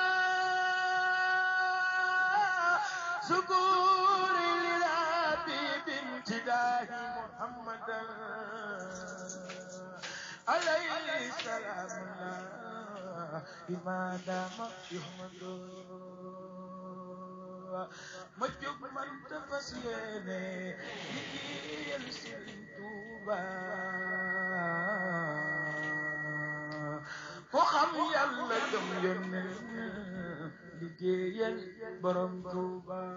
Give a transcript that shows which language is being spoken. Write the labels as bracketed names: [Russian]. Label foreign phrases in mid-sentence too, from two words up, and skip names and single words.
[Arabic] سكور للحبيب امتداه محمدا عليه السلام الله بما دام يحمد [Wolof] ma jóg man te fas yéene liggéeyal Sëriñ Tuuba ko xam Yàlla gëm Yónneen liggéeyal Borom Tuuba